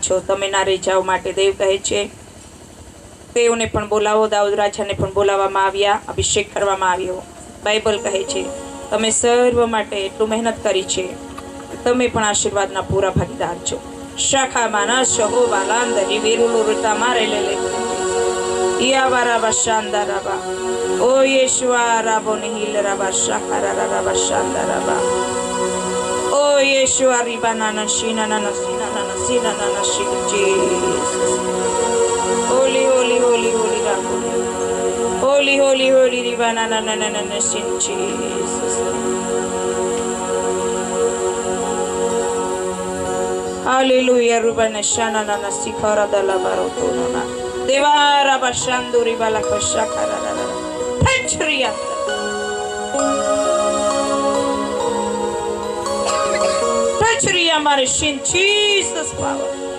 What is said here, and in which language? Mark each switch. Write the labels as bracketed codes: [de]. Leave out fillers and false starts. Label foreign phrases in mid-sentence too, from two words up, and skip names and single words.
[gu] છો તમે ના રહી જાઓ માટે દેવ કહે છે તેઓને પણ બોલાવો. દાઉદ રાજાને પણ બોલાવવામાં આવ્યા, અભિષેક કરવામાં આવ્યો. બાઇબલ કહે છે તમે સર્વ માટે એટલું મહેનત કરી છે, તમે પણ આશીર્વાદના પૂરા ભાગીદાર છો. શાખામાં ના શહો બાલાંદરી વેરુલો રૂતા મારે લે Yabaraba Shandaraba. O Yeshua Rabonihil Rabba Shakara Rabba Shandaraba. O Yeshua Ribanana Shinana Sinana Sinana Shik Jesus. [en] Holy, holy, holy, holy Raboni. Holy, holy, holy Ribanana Nana Shin Jesus. Hallelujah, Rubana Shana Nana Sikara de la Barotona. Devara Bashanduri Balakashakara. Penchria. Penchria Marishin, Jesus power.